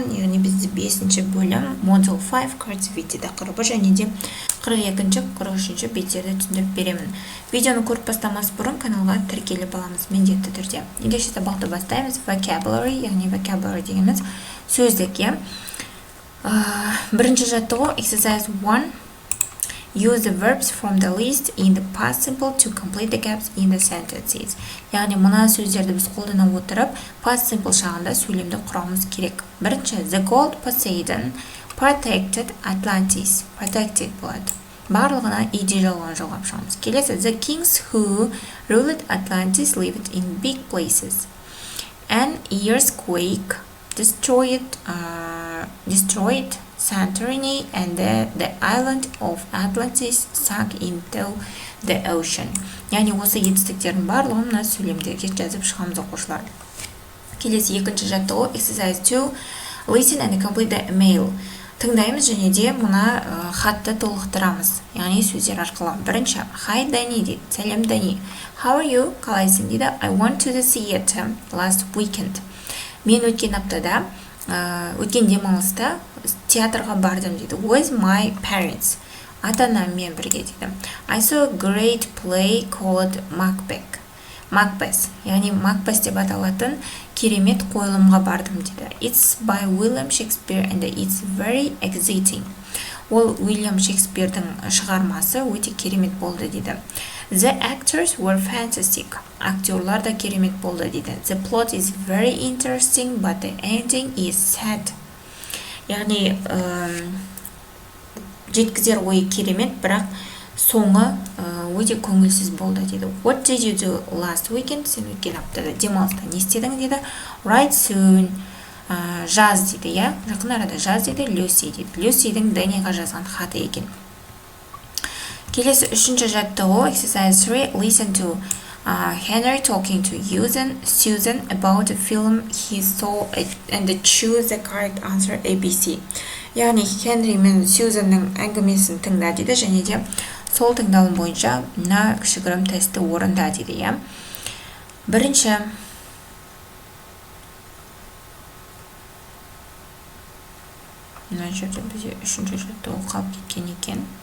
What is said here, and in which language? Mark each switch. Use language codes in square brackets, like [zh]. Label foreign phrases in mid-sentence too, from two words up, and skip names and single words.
[kk] Яғни бізде 5-ші бөлім Module 5 Creativity тақырыбы және де 42-ші, 43-ші беттерді түсіндіріп беремін. Видеоны көріп бастамас бұрын каналға тіркеліп аламыз міндетті түрде. Ендеше сабақты бастаймыз. Vocabulary, яғни vocabulary дегеніміз сөздік, иә. Бірінші жаттығу exercise 1. [en] Use the verbs from the list in the past simple to complete the gaps in the sentences. [kk] Яғни мына сөздерді біз қолдана отырып, [en] past simple [kk] шағында сөйлемді құрамыз керек. Бірінші, [en] the gold Poseidon protected Atlantis. [kk] Protected болады. Барлығына иде жалған жалғап шығамыз. Келесі, [en] the kings who ruled Atlantis lived in big places. An earthquake destroyed Santorini and the island of Atlantis sank into the ocean. [kk] Яғни осы етістіктердің барлығын мына сөйлемдерге жазып шығамыз оқушылар. Келесі екінші жаттығу exercise 2. [en] Listen and complete the email. [kk] Тыңдаймыз және де мына хатты толықтырамыз. Яғни сөздер арқылы. Бірінші, hi Danny дейді. Сәлем Дани. [en] How are you? [kk] Қалайсың дейді. [en] I went to the theater last weekend. [kk] Мен өткен аптада өткен демалыста театрға бардым дейді. [en] With my parents. [kk] Ата-анаммен бірге дейді. [en] I saw a great play called Macbeth. [kk] Яғни Macbeth деп аталатын керемет қойылымға бардым дейді. [en] It's by William Shakespeare and it's very exciting. [kk] Ол Уильям Шекспирдің шығармасы өте керемет болды дейді. [en] The actors were fantastic. [kk] Актерлар да керемет болды дейді. [en] The plot is very interesting, but the ending is sad. [kk] Яғни жеткізер ойы керемет, бірақ соңы өте көңілсіз болды дейді. [en] What did you do last weekend? [kk] Сен өткен аптада демалыста не істедің дейді. [en] Write soon. [kk] Жаз дейді, иә. Жақын арада жаз дейді. Люси дейді. Люсидің Даниға жазған хаты екен. Келесі үшінші жаттығу exercise 3. [en] Listen to Henry talking to Susan about the film he saw and choose the correct answer ABC. [kk] Яғни Хенри мен Сьюзанның әңгімесін тыңда дейді және де сол тыңдалым бойынша мына кішігірім тестті орында дейді, иә. Бірінші, мына жерде бізде үшінші жаттығу қалып кеткен екен.